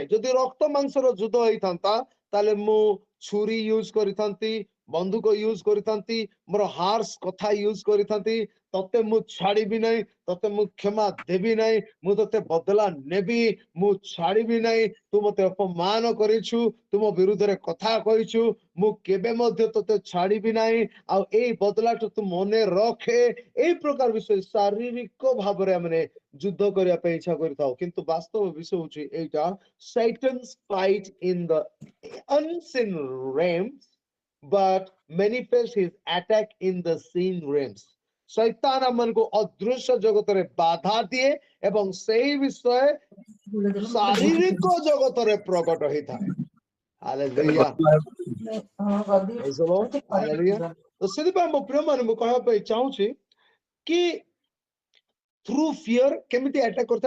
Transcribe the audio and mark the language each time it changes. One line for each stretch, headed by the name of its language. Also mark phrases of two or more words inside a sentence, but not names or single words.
Odia: ଯଦି ରକ୍ତ ମାଂସର ଯୁଦ୍ଧ ହେଇଥାନ୍ତା ତାହେଲେ ମୁଁ ଛୁରୀ ୟୁଜ କରିଥାନ୍ତି, ବନ୍ଧୁକ ୟୁଜ କରିଥାନ୍ତି, ମୋର ହାର୍ସ କଥା ୟୁଜ କରିଥାନ୍ତି, ତତେ ମୁଁ ଛାଡ଼ିବି ନାହିଁ, ତତେ ମୁଁ କ୍ଷମା ଦେବି ନାହିଁ, ମୁଁ ତତେ ବଦଲା ନେବି, ମୁଁ ଛାଡ଼ିବି ନାହିଁ, ତୁ ମତେ ଅପମାନ କରିଛୁ, ତୁ ମୋ ବିରୁଦ୍ଧରେ କଥା କହିଛୁ, ମୁଁ କେବେ ମଧ୍ୟ ତତେ ଛାଡ଼ିବି ନାହିଁ, ଆଉ ଏଇ ବଦଲାଟା ତୁ ମନେ ରଖେ। ଏଇ ପ୍ରକାର ବିଷୟ ଶାରୀରିକ ଭାବରେ ଆମେ ଯୁଦ୍ଧ କରିବା ପାଇଁ ଇଚ୍ଛା କରିଥାଉ। କିନ୍ତୁ ବାସ୍ତବ ବିଷୟ ହଉଛି ଏଇଟା,
English: Satan's fight in the unseen realms but manifest his attack in the seen realms।
Odia: ଶୈତାନ ଆମମାନଙ୍କୁ ଅଦୃଶ୍ୟ ଜଗତରେ ବାଧା ଦିଏ ଏବଂ ସେହି ବିଷୟ ଶାରୀରିକ ଜଗତରେ ପ୍ରକଟ ହେଇଥାଏ। ହାଲେଲୁୟା। ହାଲେଲୁୟା। ତ ସେଥିପାଇଁ ମୋ ପ୍ରିୟ ମାନେ ମୁଁ କହିବା ପାଇଁ ଚାହୁଁଛି କି
English: through fear
Odia: କେମିତି ଆଟାକ୍ କରିଥାଏ?